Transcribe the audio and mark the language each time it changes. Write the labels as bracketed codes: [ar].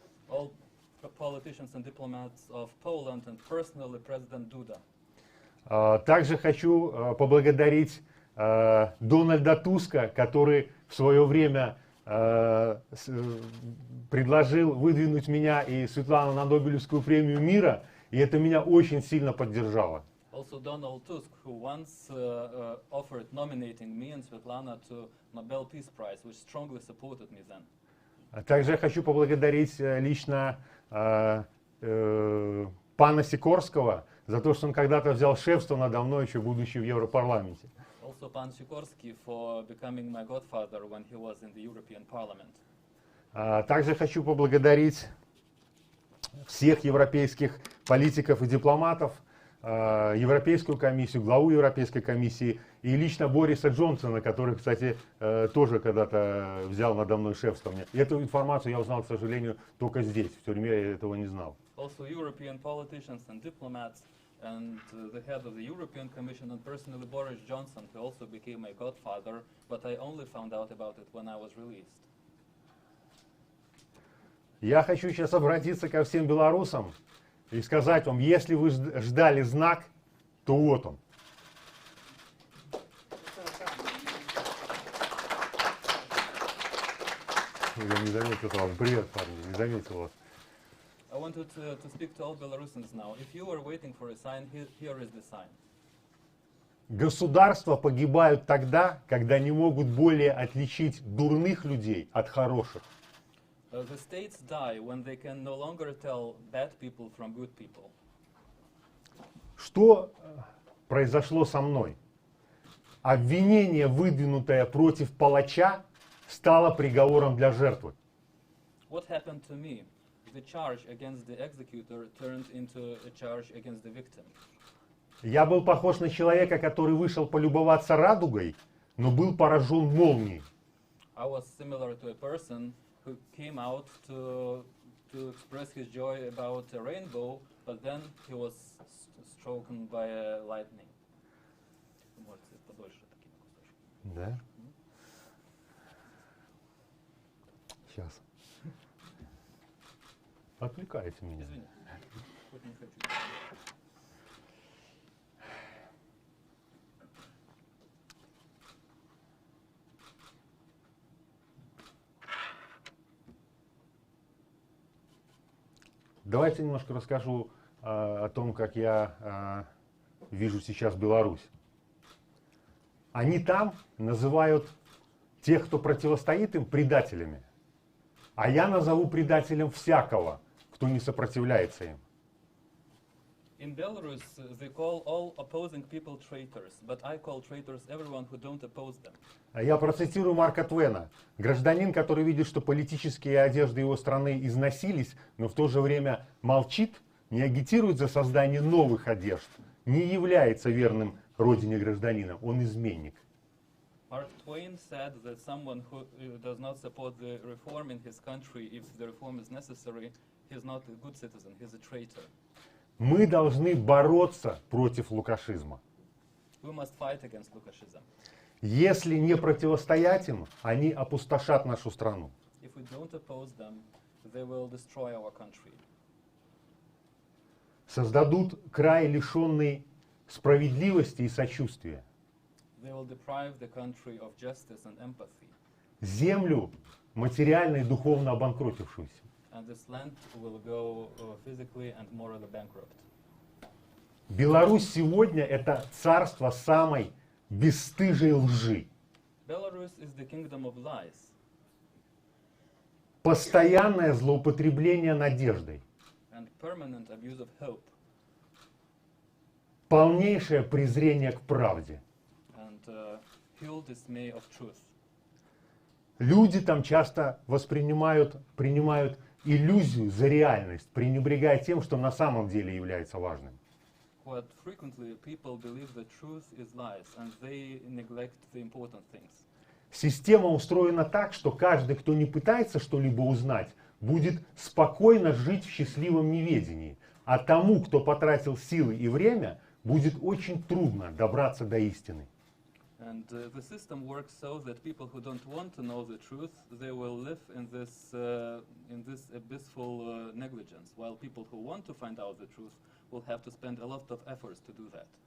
[en] All politicians and diplomats of Poland and personally President Duda. [ru] Также хочу поблагодарить Дональда Туска, который в свое время предложил выдвинуть меня и Светлану на Нобелевскую премию мира, и это меня очень сильно поддержало. [en] Also Donald Tusk, who once offered nominating me and Svetlana to Nobel Peace Prize, which strongly supported me then. [ru] Также я хочу поблагодарить лично пана Сикорского за то, что он когда-то взял шефство надо мной, еще будучи в Европарламенте. [en] Also Pan Sikorsky for becoming my godfather when he was in the European Parliament. [ru] Также хочу поблагодарить всех европейских политиков и дипломатов, Европейскую комиссию, главу Европейской комиссии и лично Бориса Джонсона, который, кстати, тоже когда-то взял надо мной шефство. И эту информацию я узнал, к сожалению, только здесь. В тюрьме я этого не знал. [en] Also European politicians and diplomats and the head of the European Commission and personally Boris Johnson, who also became my godfather, but I only found out about it when I was released. [ru] Я хочу сейчас обратиться ко всем белорусам и сказать вам, если вы ждали знак, то вот он. Я не заметил вас. Привет, парни, не заметил вас. [en] I wanted to speak to all Belarusians now. If you were waiting for a sign, here is the sign. [ru] Государства погибают тогда, когда не могут более отличить дурных людей от хороших. [en] The states die when they can no longer tell bad people from good people. [ru] Что произошло со мной? Обвинение, выдвинутое против палача, стало приговором для жертвы. [en] What happened to me? The charge against the executor turned into a charge against the victim. [ru] Я был похож на человека, который вышел полюбоваться радугой, но был поражен молнией. [en] I was similar to a person who came out to express his joy about a rainbow, but then he was struck by a lightning. [ru] Можете подольше такими кусочками. Да? Сейчас. Отвлекаете меня. Извини, хоть не хочу. Давайте немножко расскажу о том, как я вижу сейчас Беларусь. Они там называют тех, кто противостоит им, предателями. А я назову предателем всякого, кто не сопротивляется им. [en] In Belarus, they call all opposing people traitors, but I call traitors everyone who don't oppose them. [ru] Я процитирую Марка Твена. Гражданин, который видит, что политические одежды его страны износились, но в то же время молчит, не агитирует за создание новых одежд, не является верным родине гражданином, он изменник. [en] Mark Twain said that someone who does not support the reform in his country, if the reform is necessary, he is not a good citizen, he is a traitor. [ru] Мы должны бороться против лукашизма. [en] We must fight against Lukashism. [ru] Если не противостоять им, они опустошат нашу страну. [en] If we don't oppose them, they will destroy our country. [ru] Создадут край, лишенный справедливости и сочувствия. [en] They will deprive the country of justice and empathy. [ru] Землю, материально и духовно обанкротившуюся. [en] And this land will go physically and morally bankrupt. [ru] Беларусь сегодня это царство самой бесстыжей лжи. [en] Belarus is the kingdom of lies, [ru] Постоянное злоупотребление надеждой. [en] and permanent abuse of hope, [ru] Полнейшее презрение к правде. [en] and pure dismay of truth. [ru] Люди там часто принимают иллюзию за реальность, пренебрегая тем, что на самом деле является важным. [en] Quite frequently, people believe that truth is lies, and they neglect the important things. [ru] Система устроена так, что каждый, кто не пытается что-либо узнать, будет спокойно жить в счастливом неведении. А тому, кто потратил силы и время, будет очень трудно добраться до истины. [en] And the system works so that people who don't want to know the truth, they will live in this abyssal negligence, while people who want to find out the truth will have to spend a lot of efforts to do that.